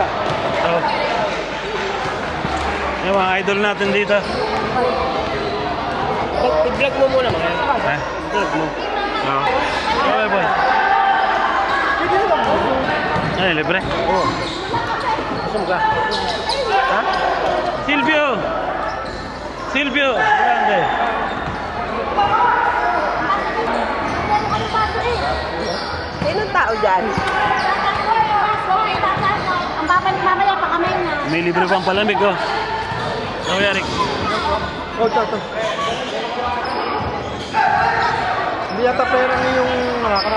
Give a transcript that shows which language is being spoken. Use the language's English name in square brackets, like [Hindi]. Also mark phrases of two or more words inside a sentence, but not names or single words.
[Filipino] Oh. Yung mga idol natin dito. I-vlog mo muna mga yan. Ha? I-vlog mo. Oo. Okay, boy. Ay, libre. Oo. Gusto mo ka? Ha? [Italian] Silvio! Silvio! Grande! [Filipino] Sinong tao dyan? Ang babalik mamaya pa kami na. May libre pang palamig, oh. Oh, Yarik. Oh, ito. Hindi yata pera yung nakakara.